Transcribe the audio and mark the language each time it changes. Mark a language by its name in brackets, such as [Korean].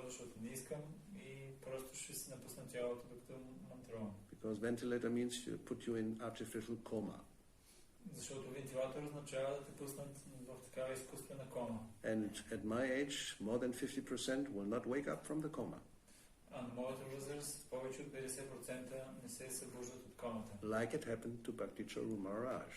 [Bulgarian] Защото не искам и просто ще си напусна тялото, докато мантрувам. [English] Because ventilator means you put you in artificial coma. [Bulgarian] Защото вентилатор означава да те пуснат в такава изкуствена кома. [English] And at my age, more than 50% will not wake up from the coma. [Bulgarian] А на моята възраст повече от 50% не се събуждат от комата. [English] Like it happened to Bhakti-yoga Maharaj.